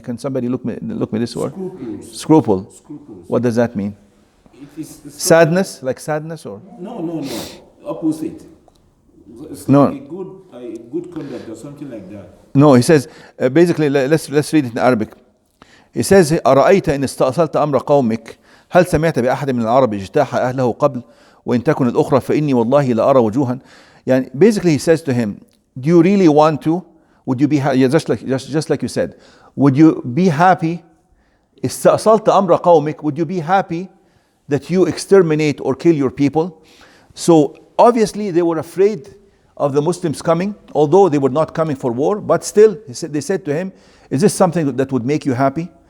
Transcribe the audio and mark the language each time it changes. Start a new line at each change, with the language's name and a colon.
English: Can somebody look me this word? Scruple. What does that mean? Sadness? Like sadness or? No. Opposite. It's No. like a good conduct or something like that. No, he says, basically, let's read it in Arabic.
Arabic: He says, أرأيت إن استأصلت أمر قومك هل سمعت بأحد من العرب اجتاح أهله قبل وإن تكن الأخرى فإني والله لأرى وجوها.
English: يعني basically he says to him, do you really want to? Would you be just like you said? Would you be happy?
Arabic: استأصلت أمر قومك.
English: Would you be happy that you exterminate or kill your people? So obviously they were afraid of the Muslims coming, although they were not coming for war, but still they said to him, is this something that would make you happy?